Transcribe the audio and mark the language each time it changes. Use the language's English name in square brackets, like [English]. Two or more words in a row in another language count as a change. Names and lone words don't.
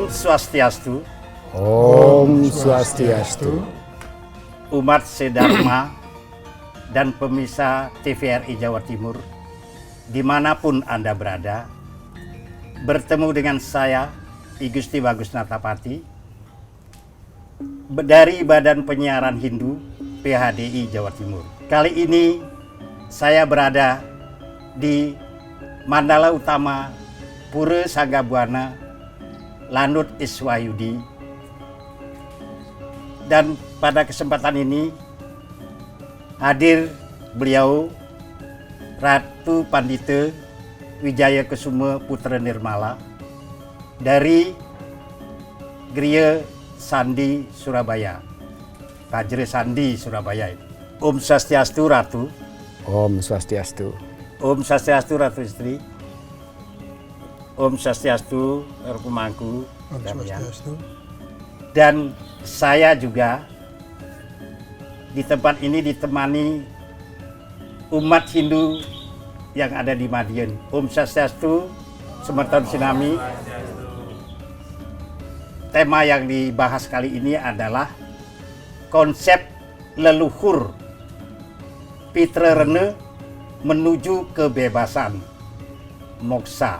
[Balinese] Swastiastu. Om Swastiastu. [Indonesian] Umat sedharma dan pemirsa TVRI Jawa Timur, dimanapun Anda berada, bertemu dengan saya, I Gusti Bagus Natapati, dari Badan Penyiaran Hindu PHDI Jawa Timur. Kali ini saya berada di Mandala Utama Pura Sanggabuana Lanut Iswahyudi, dan pada kesempatan ini hadir beliau Ratu Pandita Wijaya Kusuma Putra Nirmala dari Griya Sandi Surabaya, Kajre Sandi Surabaya. [Balinese] Om Swastiastu Ratu. Om Swastiastu. Om Swastiastu Ratu Istri. Om Swastiastu Pemangku. Om Swastiastu. [Indonesian] Dan saya juga di tempat ini ditemani umat Hindu yang ada di Madiun. [Balinese] Om Swastiastu, Semerton Sinami. [Indonesian] Tema yang dibahas kali ini adalah konsep leluhur Pitrarene menuju kebebasan, moksa.